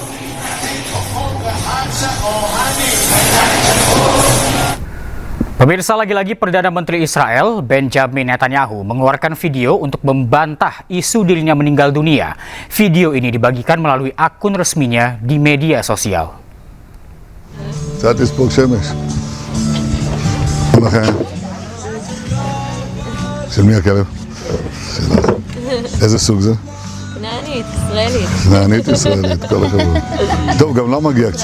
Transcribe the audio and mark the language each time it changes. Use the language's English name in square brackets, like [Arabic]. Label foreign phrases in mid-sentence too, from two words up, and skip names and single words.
[Indonesian] Pemirsa, lagi-lagi Perdana Menteri Israel Benjamin Netanyahu mengeluarkan video untuk membantah isu dirinya meninggal dunia. Video ini dibagikan melalui akun resminya di media sosial. [Hebrew] קצת לספוג שמש. לכן. של מי הכלב? שלך. איזה סוג זה? כנענית, ישראלית. כנענית ישראלית, כל הכבוד. טוב, גם לה מגיע קצת.